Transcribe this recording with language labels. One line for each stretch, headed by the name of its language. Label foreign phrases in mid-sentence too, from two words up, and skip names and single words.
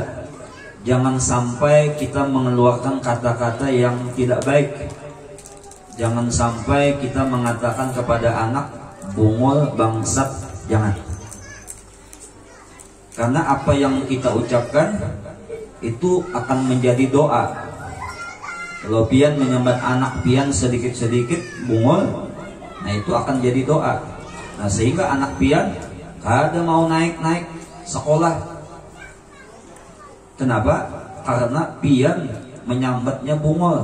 Indonesian: Jangan sampai kita mengeluarkan kata-kata yang tidak baik. Jangan sampai kita mengatakan kepada anak, bungul, bangsat, jangan. Karena apa yang kita ucapkan itu akan menjadi doa.
Banjar: Kalau pian menyambat anak pian sedikit-sedikit bungul, nah itu akan jadi doa. Nah, sehingga anak pian kada mau naik-naik sekolah.
Indonesian: Kenapa?
Banjar: Karena pian menyambatnya bungul.